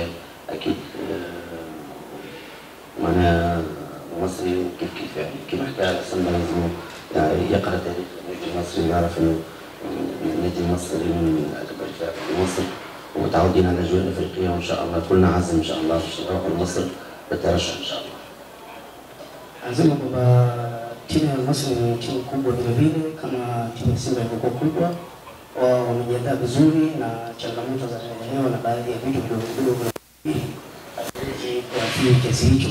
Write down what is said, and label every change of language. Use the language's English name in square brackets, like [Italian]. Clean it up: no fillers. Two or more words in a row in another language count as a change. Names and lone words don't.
[Arabic] أكيد وأنا مصري كيف يعني كيف حكى سيمبا لازم يعني يقرأ تاريخ النادي المصري ويعرف إنه النادي المصري من أكبر الفرق في مصر، ومتعودين على الأجواء الأفريقية، وإن شاء الله كلنا عزم إن شاء الله باش نروحوا لمصر بالترشح إن شاء الله. [Swahili] Anasema kwamba timu ya Misri ni timu kubwa vile vile kama timu ya Simba ilivyokuwa kubwa. Wao wamejiandaa vizuri na changamoto za eneo na baadhi ya vitu vidogo ili kuathiri kiasi hicho.